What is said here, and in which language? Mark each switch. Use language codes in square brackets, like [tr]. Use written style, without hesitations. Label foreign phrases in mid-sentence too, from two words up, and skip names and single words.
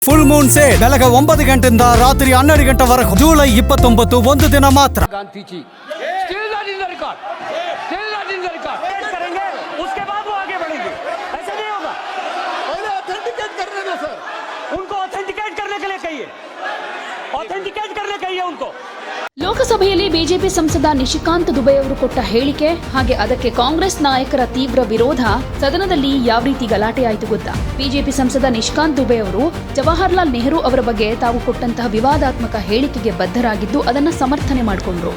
[en] full moon sale [kn] ಬೆಳಗ್ಗೆ 9 ಗಂಟೆಯಿಂದ ರಾತ್ರಿ 12 ಗಂಟೆವರೆಗೂ ಜುಲೈ 29 ಒಂದು ದಿನ ಮಾತ್ರ. [hi] गांधी [en] still not in the record, still not in the record [hi] करेंगे, उसके बाद वो आगे बढ़ेंगे. ऐसा नहीं होगा. पहले ऑथेंटिकेट करने दो सर. उनको ऑथेंटिकेट करने के लिए कहिए, ऑथेंटिकेट करने कहिए उनको. [kn] ಲೋಕಸಭೆಯಲ್ಲಿ ಬಿಜೆಪಿ ಸಂಸದ ನಿಶಿಕಾಂತ್ ದುಬೆ ಅವರು ಕೊಟ್ಟ ಹೇಳಿಕೆ ಹಾಗೆ ಅದಕ್ಕೆ ಕಾಂಗ್ರೆಸ್ ನಾಯಕರ ತೀವ್ರ ವಿರೋಧ ಸದನದಲ್ಲಿ ಯಾವ ರೀತಿ ಗಲಾಟೆ ಆಯಿತು ಗೊತ್ತಾ? ಬಿಜೆಪಿ ಸಂಸದ ನಿಶಿಕಾಂತ್ ದುಬೆ ಅವರು ಜವಾಹರ್ಲಾಲ್ ನೆಹರು ಅವರ ಬಗ್ಗೆ ತಾವು ಕೊಟ್ಟಂತಹ ವಿವಾದಾತ್ಮಕ ಹೇಳಿಕೆಗೆ ಬದ್ಧರಾಗಿದ್ದು ಅದನ್ನು ಸಮರ್ಥನೆ ಮಾಡಿಕೊಂಡ್ರು.